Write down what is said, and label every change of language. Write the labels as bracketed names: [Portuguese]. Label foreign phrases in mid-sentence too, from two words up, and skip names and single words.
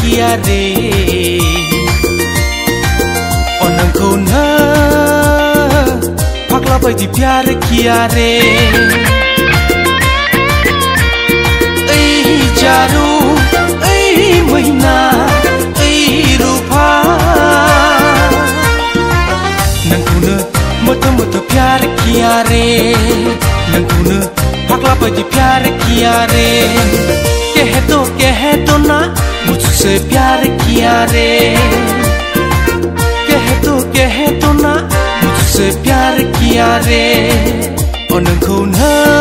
[Bodo] रे नोंखौ नो फाग्ला बायदि [Hindi] प्यार किया रे [Bodo] ओइ जारु ओइ मैना ओइ रूपा नोंखौनो मोथो मोथो [Hindi] प्यार किया रे [Bodo] नोंखौनो फाग्ला बायदि [Hindi] प्यार किया रे कह दो ना मुझसे प्यार किया रे कह दो ना मुझसे प्यार किया रे [Bodo] नोंखौ नो